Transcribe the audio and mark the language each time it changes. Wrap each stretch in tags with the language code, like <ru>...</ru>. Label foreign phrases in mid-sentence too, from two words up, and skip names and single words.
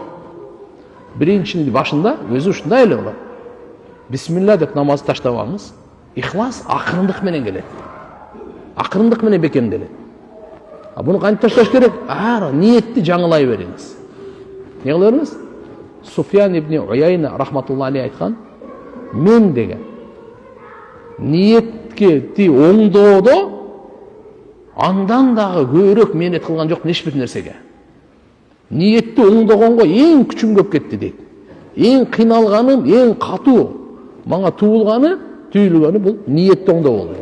<ky>Биринчинин башында өзү ушундай эле болот. Бисмилла деп намаз таштабаңыз. Ихлас акырындык менен келет. Акырындык менен бекемделет. Буну кантип ташташ керек? Ниетти жаңылай бериңиз. Не кыла бериңиз? Суфьян ибн Уяйна</ky> <ar>رحمة الله عليه</ar> <ky>айткан, мен деген ниетке ти оңдоодо андан дагы көбүрөөк мээнет кылган жок эч бир нерсеге. Ниетти оңдогонго эң күчүм көп кетти дейт. Эң кыйналганым, эң катуу мага түйүлгөнү бул ниетти оңдоо болду.</ky>